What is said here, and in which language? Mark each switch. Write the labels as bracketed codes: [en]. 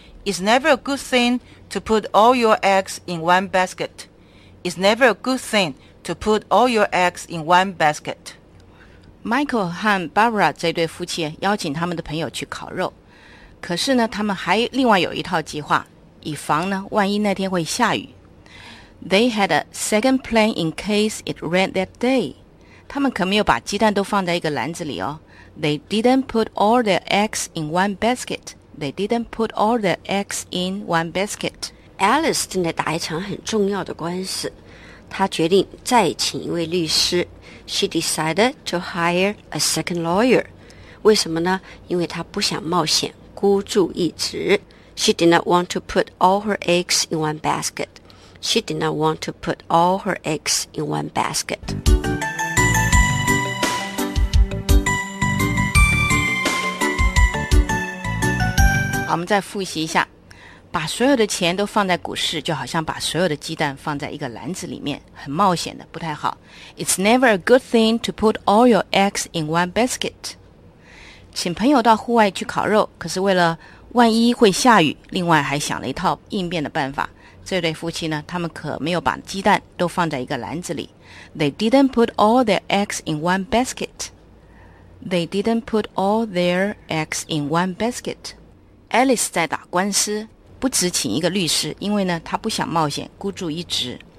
[en] It's never a good thing to put all your eggs in one basketIt's never a good thing to put all your eggs in one basket. [zh] Michael 和 Barbara 这对夫妻邀请他们的朋友去烤肉，可是呢，他们还另外有一套计划，以防呢万一那天会下雨。 [en] They had a second plan in case it rained that day. [zh] 他们可没有把鸡蛋都放在一个篮子里哦。 [en] They didn't put all their eggs in one basket. They didn't put all their eggs in one basket. [zh] Alice 正在打一场很重要的官司，她决定再请一位律师。 [en] She decided to hire a second lawyer. [zh] 为什么呢？因为她不想冒险，孤注一掷。 [en] She did not want to put all her eggs in one basket. She did not want to put all her eggs in one basket. [zh] 好，我们再复习一下。把所有的钱都放在股市，就好像把所有的鸡蛋放在一个篮子里面，很冒险的，不太好。 [en] It's never a good thing to put all your eggs in one basket. [zh] 请朋友到户外去烤肉，可是为了万一会下雨，另外还想了一套应变的办法。这对夫妻呢，他们可没有把鸡蛋都放在一个篮子里。 [en] They didn't put all their eggs in one basket. They didn't put all their eggs in one basket. [zh] Alice 在打官司，不只请一个律师，因为呢她不想冒险，孤注一掷。